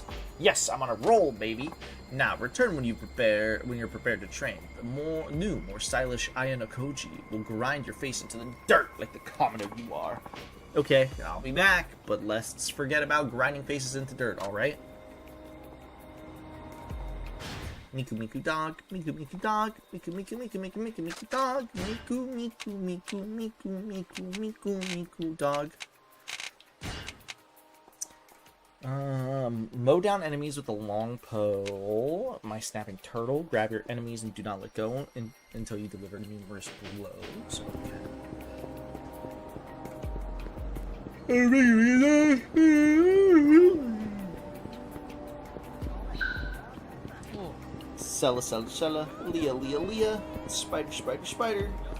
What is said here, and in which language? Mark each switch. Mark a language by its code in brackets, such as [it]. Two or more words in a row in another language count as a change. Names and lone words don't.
[en] Yes, I'm on a roll, baby. Now, return when you're prepared to train. The more stylish Ayano-koji will grind your face into the dirt like the commoner you are. Okay, I'll be back, but let's forget about grinding faces into dirt, alright? Miku Miku dog, Miku Miku dog, Miku Miku Miku Miku Miku Miku dog, Miku Miku Miku Miku Miku Miku Miku dog. Mow down enemies with a long pole. My snapping turtle. Grab your enemies and do not let go until you deliver numerous blows. Sella, Leah, spider.